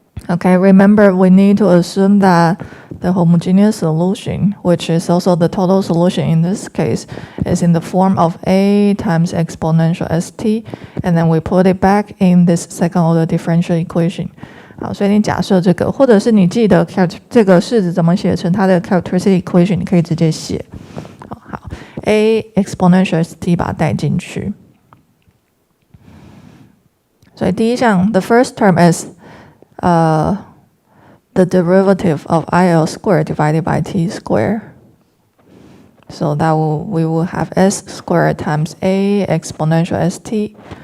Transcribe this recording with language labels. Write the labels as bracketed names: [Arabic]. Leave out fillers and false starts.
[English] Okay, remember we need to assume that the homogeneous solution, which is also the total solution in this case, is in the form of A times exponential st, and then we put it back in this second order differential equation. [Chinese] 好，所以你假设这个，或者是你记得这个式子怎么写成它的 characteristic equation， 你可以直接写。好 ，A exponential st 把它带进去。所以第一项 [English] the first term is the derivative of IL squared divided by t squared. So that we will have s squared times a exponential st.